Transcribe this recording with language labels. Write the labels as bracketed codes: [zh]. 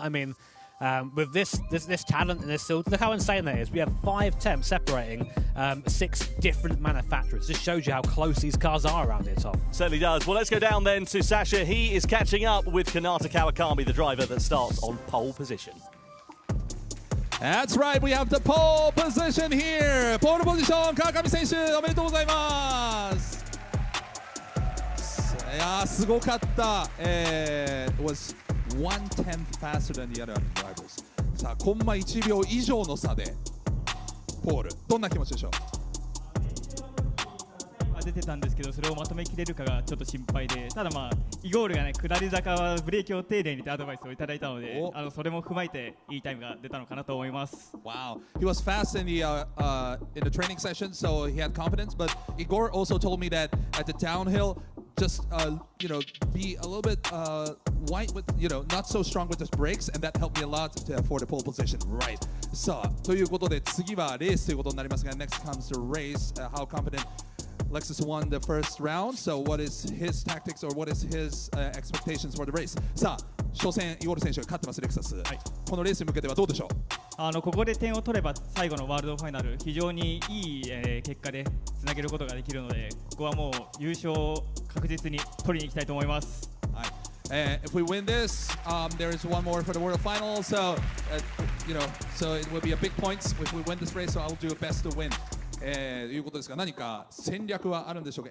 [en] I mean, with this talent and this skill, look how insane that is. We have 5 temps separating 6 different manufacturers. This shows you how close these cars are around here, Tom. Certainly does. Well, let's go down then to Sasha. He is catching up with Kanata Kawakami, the driver that starts on pole position. That's right, we have the pole position here. Pole position, [ja] Kawakami 選手、おめでとうございます。いやー、すごかった。 [en] It was 1/10 faster than the other drivers. [ja] さあ、コンマ1秒以上の差でポール。どんな気持ちでしょう？出てたんですけど、それをまとめきれるかがちょっと心配で、ただまあイゴールがね、下り坂はブレーキを丁寧にってアドバイスをいただいたので、それも踏まえていいタイムが出たのかなと思います。 [en] Wow, he was fast in the training session, so he had confidence. But Igor also told me that at the downhill, just be a little bit white with not so strong with his brakes, and that helped me a lot for the pole position. Right. [ja] さあ、ということで次はレースということになりますが、 [en] next comes the race. How confident Lexus won the first round. So what is his tactics or what is his expectations for the race? [ja] さあ、初戦イゴール選手が勝ってますレクサス。はい、このレースに向けてはどうでしょう？ここで点を取れば最後のワールドファイナル非常にいい、結果でつなげることができるので、ここはもう優勝を確実に取りに行きたいと思います。はい。 [en] If we win this, there is one more for the World Final. So, so it will be a big points if we win this race. So I'll do best to win. [ja] いうことですが、何か戦略はあるんでしょうか？